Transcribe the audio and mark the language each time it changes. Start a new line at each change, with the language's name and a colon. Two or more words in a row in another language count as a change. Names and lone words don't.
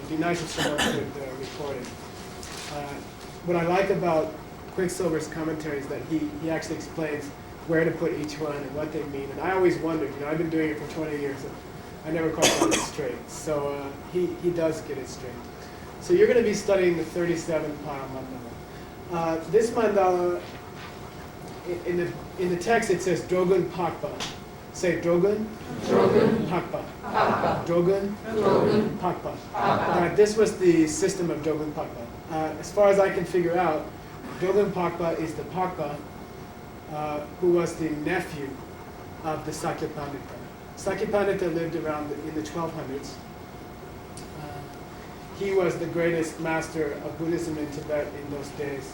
English: It'd be nice if someone could record it. What I like about Quicksilver's commentary is that he actually explains where to put each one and what they mean. And I always wondered, I've been doing it for 20 years, and I never quite got it straight. So he does get it straight. So you're going to be studying the 37 pile mandala. This mandala, in the text it says Drogun Pakpa. Say Drogun. Drogun Pakpa. Pakpa. Drogun. Drogun Pakpa. Pakpa. This was the system of Drogun Pakpa. As far as I can figure out, Drogun Pakpa is the Pakpa who was the nephew of the Sakya Pandita. Sakya Pandita lived around in the 1200s. He was the greatest master of Buddhism in Tibet in those days.